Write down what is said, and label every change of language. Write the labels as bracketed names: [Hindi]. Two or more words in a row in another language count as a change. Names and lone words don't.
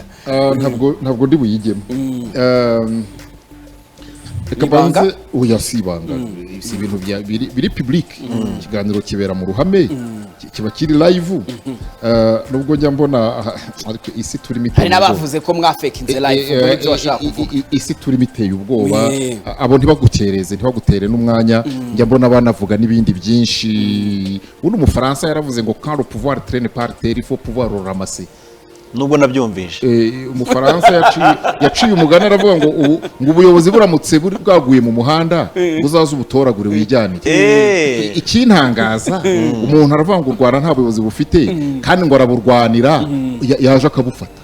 [Kinyarwanda] ntabwo ndi buyigemo reka banze uyasibanga si ibintu biri public ikiganiro kibera mu ruhame kiba kiri live nubwo njya mbona ariko isi turimo iteye hari n'abavuze ko mwafekinze live muri byo bashaka kuvuga isi turimo iteye ubwoba abo ntibagutere n'umwanya njya mbona banavuga n'ibindi byinshi uno umufaransa yaravuze ngo [French] quand le pouvoir traîne par terre il faut pouvoir le ramasser [Kinyarwanda] nubwo nabyumvise umufaransa yaciye umugani aravuga ngo ubuyobozi buramutse bwaguye mu muhanda buzaza ubutoragure wijyanire ikintangaza umuntu aravuga ngo u Rwanda nta buyobozi bufite kandi ngo araburwanira yaje akabufata